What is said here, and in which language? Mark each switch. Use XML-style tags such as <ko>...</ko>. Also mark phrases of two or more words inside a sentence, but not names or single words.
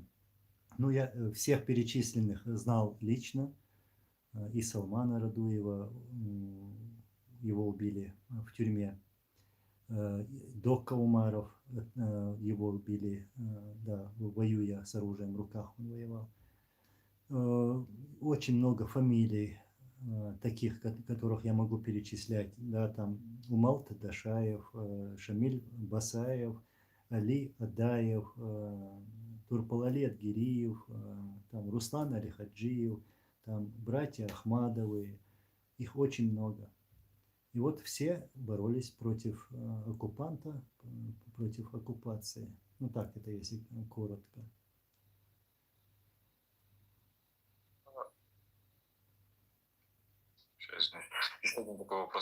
<ru>Ну, я всех перечисленных знал лично, и Салмана Радуева, его убили в тюрьме, Дока Умаров, его убили, да, воюя с оружием в руках, он воевал. Очень много фамилий, таких, которых я могу перечислять, да, там Умал Тадашаев, Шамиль Басаев, Али Адаев, Турпалали Адгириев, там Руслан Алихаджиев, там братья Ахмадовы, их очень много. И вот все боролись против оккупанта, против оккупации. Ну так это, если коротко. Еще один такой вопрос.</ru>